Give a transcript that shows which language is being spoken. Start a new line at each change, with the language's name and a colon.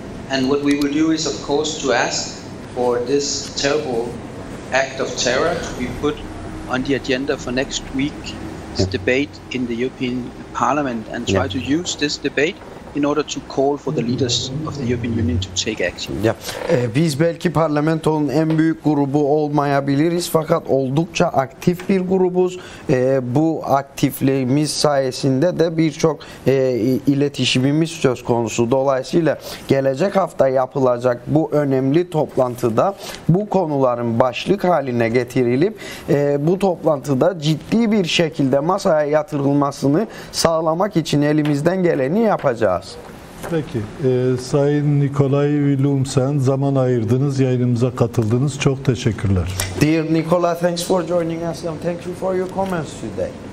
English: And what we will do is, of course, to ask for this terrible act of terror to be put on the agenda for next week's debate in the European Parliament, and try to use this debate in order to call for the leaders of the European Union to take action.
Turkish: Biz belki parlamentonun en büyük grubu olmayabiliriz, fakat oldukça aktif bir grubuz. Bu aktifliğimiz sayesinde de birçok iletişimimiz söz konusu. Dolayısıyla gelecek hafta yapılacak bu önemli toplantıda bu konuların başlık haline getirilip bu toplantıda ciddi bir şekilde masaya yatırılmasını sağlamak için elimizden geleni yapacağız. Peki, Sayın Nikolaj Villumsen, zaman ayırdınız, yayınımıza katıldınız. Çok teşekkürler.
English: Dear Nikolaj, thanks for joining us and thank you for your comments today.